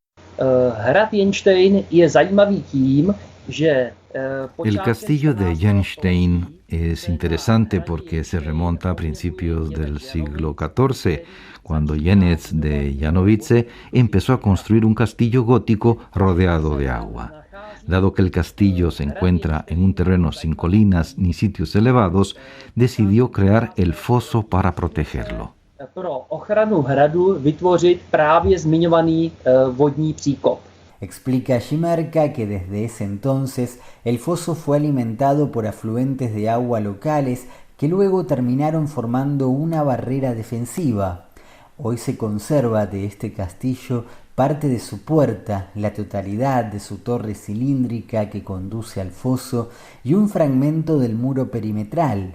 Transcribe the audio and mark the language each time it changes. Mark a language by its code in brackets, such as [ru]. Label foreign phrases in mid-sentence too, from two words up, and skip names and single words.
[es] El castillo de Jennstein es interesante porque se remonta a principios del siglo XIV, cuando Janez de Janovice empezó a construir un castillo gótico rodeado de agua. Dado que el castillo se encuentra en un terreno sin colinas ni sitios elevados, decidió crear el foso para protegerlo. [cs] Pro ochranu hradu vytvořit právě zmiňovaný vodní příkop. [es] Explica Šimerka que desde ese entonces el foso fue alimentado por afluentes de agua locales que luego terminaron formando una barrera defensiva. Hoy se conserva de este castillo parte de su puerta, la totalidad de su torre cilíndrica que conduce al foso y un fragmento del muro perimetral.